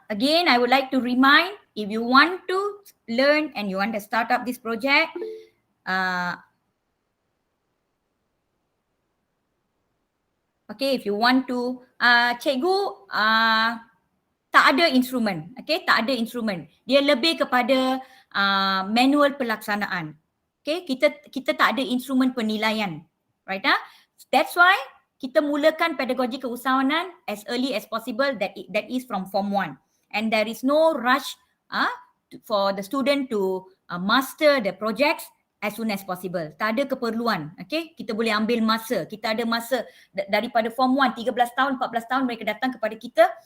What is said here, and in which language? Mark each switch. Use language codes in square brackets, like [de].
[en] Again, I would like to remind, if you want to learn and you want to start up this project, okay, if you want to, [ms] cikgu tak ada instrumen, okay, tak ada instrumen. Dia lebih kepada manual pelaksanaan. Okay, kita tak ada instrumen penilaian, right? [en] That's why [ms] kita mulakan pedagogi keusahawanan [en] as early as possible, that is from Form 1. And there is no rush for the student to master the projects as soon as possible. [ms] Tak ada keperluan, okay? Kita boleh ambil masa. Kita ada masa daripada Form 1, 13 tahun, 14 tahun mereka datang kepada kita.